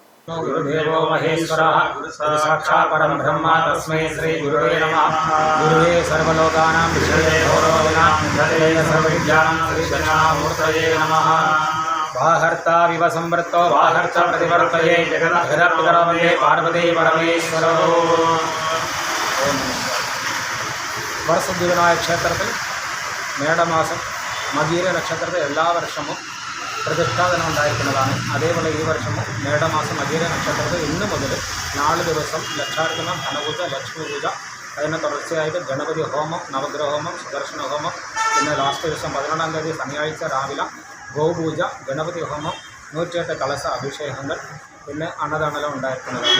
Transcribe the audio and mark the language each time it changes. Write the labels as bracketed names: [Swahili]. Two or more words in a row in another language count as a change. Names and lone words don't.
[Sanskrit] गुरुदेवो महेश्वरः साक्षात् परं ब्रह्म तस्मै श्री गुरुवे नमः। गुरुवे सर्वलोकानां विषये सर्वविद्यानां दक्षिणामूर्तये नमः। वाहर्ता विव संवृत्तो वाहर्च प्रतिवर्तये जगदभिरपितरो वन्दे पार्वती परमेश्वरो। [Malayalam] വരസിദ്ധിവിനായ ക്ഷേത്രത്തിൽ മേടമാസം മകീര നക്ഷത്രത്തിൽ എല്ലാ വർഷവും പ്രതിഷ്ഠാദനം ഉണ്ടായിരിക്കുന്നതാണ്. അതേപോലെ ഈ വർഷവും മേടമാസം മകീര നക്ഷത്രത്തിൽ ഇന്ന് മുതൽ 4 ദിവസം ലക്ഷാർച്ചന, ധനപൂജ, ലക്ഷ്മി പൂജ, അതിന് തുടർച്ചയായിട്ട് ഗണപതി ഹോമം, നവഗ്രഹ ഹോമം, സുദർശന ഹോമം, പിന്നെ ലാസ്റ്റ് ദിവസം 11-ാം തീയതി ശനിയാഴ്ച രാവിലെ ഗോപൂജ, ഗണപതി ഹോമം, 108 കലശ അഭിഷേകങ്ങൾ, പിന്നെ അന്നദാനം ഉണ്ടായിരിക്കുന്നതാണ്.